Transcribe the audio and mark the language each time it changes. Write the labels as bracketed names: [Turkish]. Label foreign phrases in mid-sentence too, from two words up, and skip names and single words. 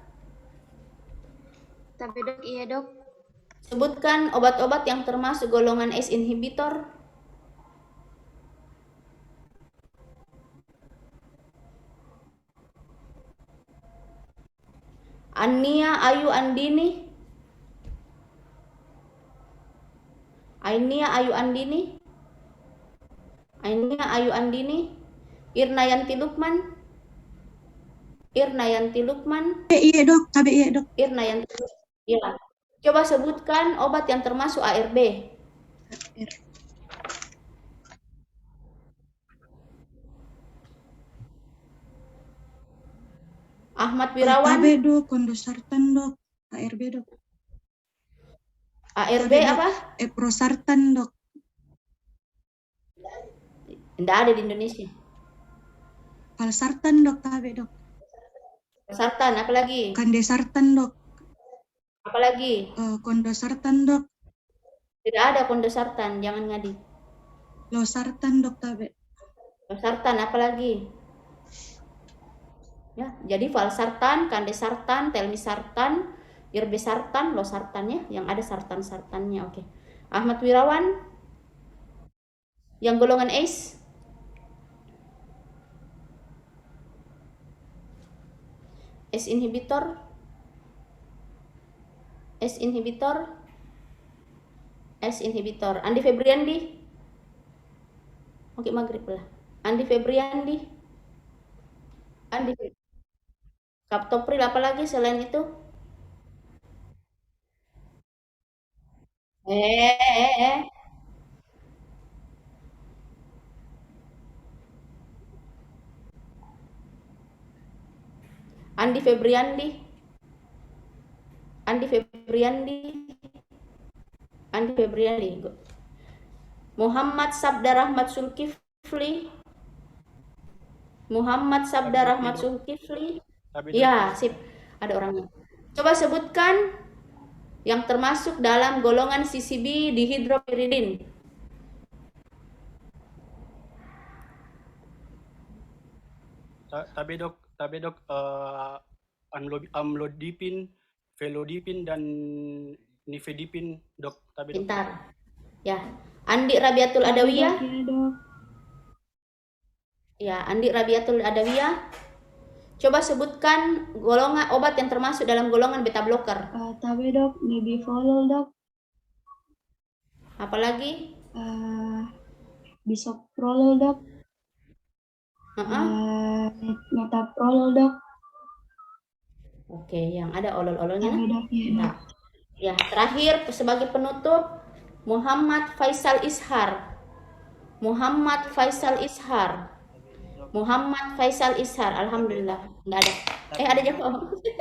[Indonesian] Tapi dok, iya dok. Sebutkan obat-obat yang termasuk golongan [English] ACE inhibitor. [Indonesian] Ania Ayu Andini. Ainia Ayu Andini. Ainia Ayu Andini. Irnayanti Lukman. Irnayanti Lukman. Iya dok, iya dok. Irnayanti Lukman. Ya. Coba sebutkan obat yang termasuk ARB. Ahmad Wirawan. AB dok, kondosartan dok, ARB dok. ARB apa? Eprosartan dok. Tidak ada di Indonesia. Valsartan dok, AB dok. Sartan, apa lagi? Kandesartan dok. Apa lagi? Kondosartan dok. Tidak ada kondosartan, jangan ngadi. Losartan dok, AB. Losartan, apa lagi? Ya, jadi valsartan, kandesartan, telmisartan, irbesartan, losartan ya, yang ada sartan-sartannya. Oke. Ahmad Wirawan, yang golongan ACE. [English] ACE inhibitor. ACE inhibitor. ACE inhibitor. Andi Febriandi. [Indonesian] Oke, maghrib lah. Andi Febriandi. Andi Kaptopril, apa lagi selain itu? Andi Febriandi. Andi Febriandi. Andi Febriandi. Muhammad Sabda Rahmat Zulkifli. Muhammad Sabda Rahmat Zulkifli. Ya, sip. Ada orangnya. Coba sebutkan yang termasuk dalam golongan CCB dihidropiridin. Tapi dok, amlodipin, velodipin, dan nifedipin dok. Tapi dok. Pintar. Ya, Andi Rabiatul Adawiyah. Ya, Andi Rabiatul Adawiyah. Coba sebutkan golongan obat yang termasuk dalam golongan [English] beta blocker. [Indonesian] Tabe dok, nebivolol dok. Apalagi? Bisoprolol dok. Metaprolol dok. Oke, yang ada olol-ololnya. Dok, nah, ya, terakhir sebagai penutup, Muhammad Faisal Ishar. Muhammad Faisal Ishar. Muhammad Faisal Ishar, alhamdulillah, nggak ada. Ada jawab.